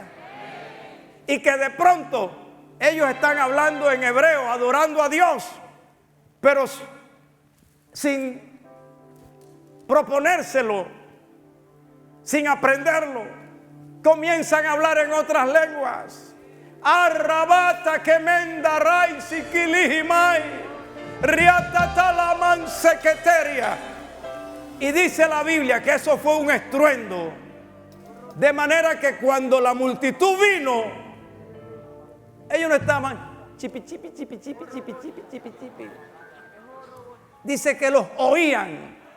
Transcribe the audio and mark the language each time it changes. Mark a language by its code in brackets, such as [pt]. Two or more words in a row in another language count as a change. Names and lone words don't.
[es] Y que de pronto ellos están hablando en hebreo, adorando a Dios, pero sin proponérselo, sin aprenderlo, comienzan a hablar en otras lenguas. Arrabata que mendaray sikilihimai riatatalaman sequeteria. Y dice la Biblia que eso fue un estruendo, de manera que cuando la multitud vino, ellos no estaban chipi chipi chipi chipi chipi chipi chipi chipi. Dice que los oían.